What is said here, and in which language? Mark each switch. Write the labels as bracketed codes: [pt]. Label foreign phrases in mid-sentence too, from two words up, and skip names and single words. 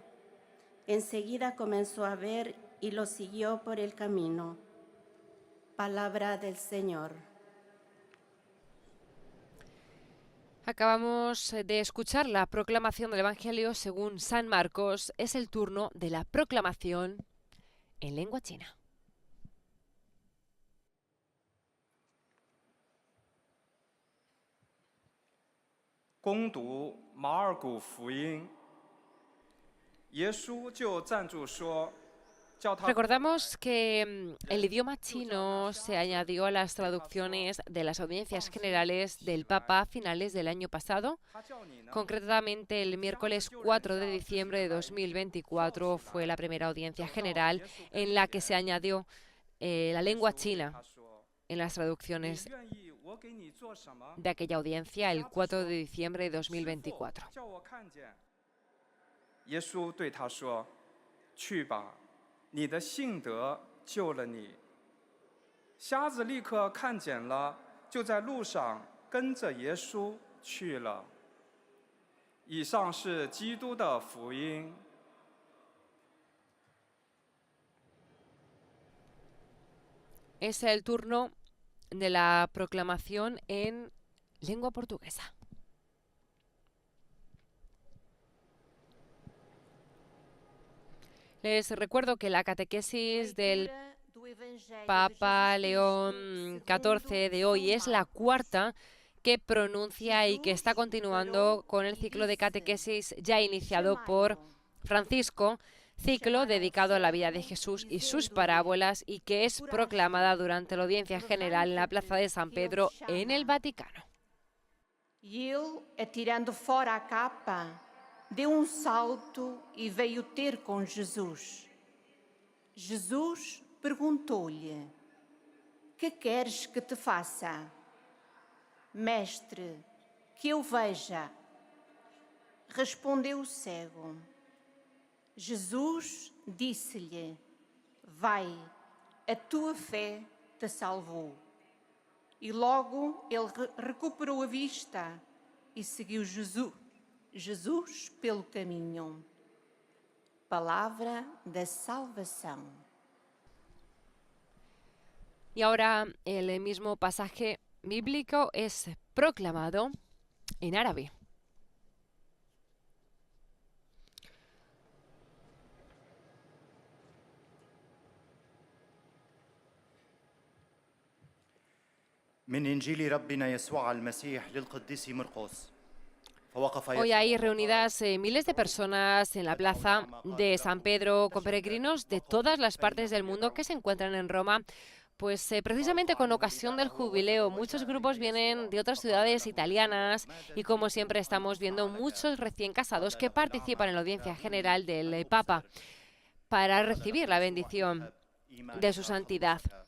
[es] Enseguida comenzó a ver y lo siguió por el camino. Palabra del Señor. Acabamos de escuchar la proclamación del Evangelio según San Marcos. Es el turno de la proclamación en lengua china. [zh] 攻读马尔谷福音，耶稣就站住说：“叫他。” [es] Recordamos que el idioma chino se añadió a las traducciones de las audiencias generales del Papa a finales del año pasado. Concretamente, el miércoles 4 de diciembre de 2024 fue la primera audiencia general en la que se añadió la lengua china en las traducciones de aquella audiencia el 4 de diciembre de 2024. [zh] 耶稣对他说：“去吧，你的信德救了你。瞎子立刻看见了，就在路上跟着耶稣去了。以上是基督的福音。 [es] Es el turno de la proclamación en lengua portuguesa. Les recuerdo que la catequesis del Papa León XIV de hoy es la cuarta que pronuncia y que está continuando con el ciclo de catequesis ya iniciado por Francisco, ciclo dedicado a la vida de Jesús y sus parábolas y que es proclamada durante la audiencia general en la Plaza de San Pedro en el Vaticano. [pt] E ele, atirando fora a capa, deu salto e veio ter com Jesus. Jesus perguntou-lhe: "Que queres que te faça?" "Mestre, que eu veja." Respondeu o cego. Jesus disse-lhe: "Vai, a tua fé te salvou." E logo ele recuperou a vista e seguiu Jesus pelo caminho. Palavra da salvación. [es] Y ahora el mismo pasaje bíblico es proclamado en árabe. [ar] من إنجيل ربنا يسوع المسيح للقديس مرقس. [es] Hoy hay reunidas miles de personas en la plaza de San Pedro con peregrinos de todas las partes del mundo que se encuentran en Roma. Pues precisamente con ocasión del jubileo, muchos grupos vienen de otras ciudades italianas y como siempre estamos viendo muchos recién casados que participan en la audiencia general del Papa para recibir la bendición de su santidad.